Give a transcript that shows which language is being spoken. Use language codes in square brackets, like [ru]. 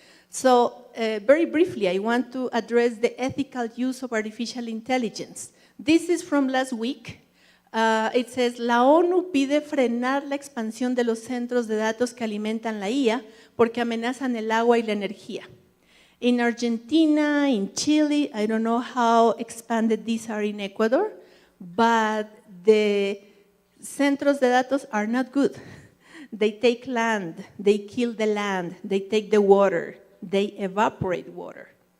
[en] So, very briefly, I want to address the ethical use of artificial intelligence. This is from last week. It says, [es] la ONU pide frenar la expansión de los centros de datos que alimentan la IA porque amenazan el agua y la energía. [en] In Argentina, in Chile, I don't know how expanded these are in Ecuador, but the [es] centros de datos [en] are not good. They take land, they kill the land, they take the water, they evaporate water.